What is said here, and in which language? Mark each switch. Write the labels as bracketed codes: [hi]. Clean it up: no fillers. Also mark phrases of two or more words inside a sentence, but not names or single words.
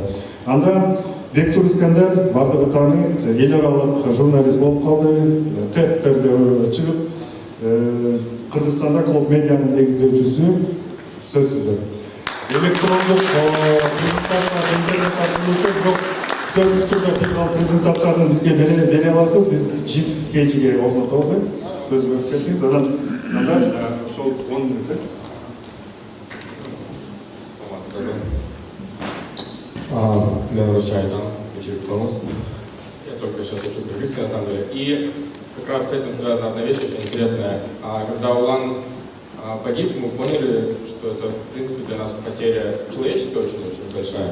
[ky] Анда Бектур Искандер бардыгы тааныйт, эл аралык журналист болуп калды, TED-терде чыгып, Кыргызстанда Клоп медианын негиздөөчүсү. Сөз сизде. Электрондук презентация интернет аркылуу бирок сөзсүз түрдө биз ал презентацияны бизге бере аласыз. Биз жип кейжиге орнотобуз. Сөз берип кеттиңиз. Анда ошол 10 мүнөттө. [ru] Меня вручает там учитель Томас. Я только сейчас учу кыргызский, на самом деле. И как раз с этим связана одна вещь очень интересная. Когда Улан погиб, мы поняли, что это, в принципе, для нас потеря человеческая очень-очень большая.